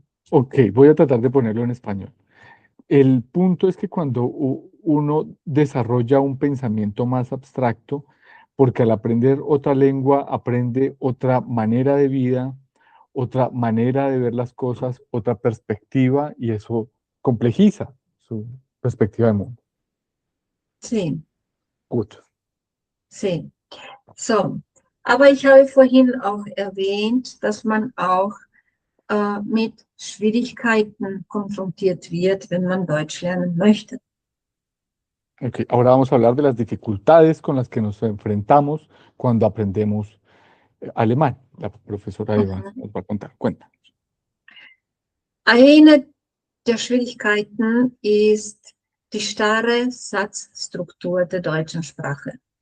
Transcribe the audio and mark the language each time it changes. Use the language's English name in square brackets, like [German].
[Spanish] ok, voy a tratar de ponerlo en español. El punto es que cuando uno desarrolla un pensamiento más abstracto, porque al aprender otra lengua aprende otra manera de vida, otra manera de ver las cosas, otra perspectiva, y eso complejiza su perspectiva del mundo. Sí. [German] Gut. [Spanish] Sí. [German] So, aber ich habe vorhin auch erwähnt, dass man auch mit Schwierigkeiten konfrontiert wird, wenn man Deutsch lernen möchte. [Spanish] Ok, ahora vamos a hablar de las dificultades con las que nos enfrentamos cuando aprendemos alemán. La profesora Eva Mhm. nos va a contar. Cuenta. [German] Eine der Schwierigkeiten ist die starre Satzstruktur der deutschen Sprache.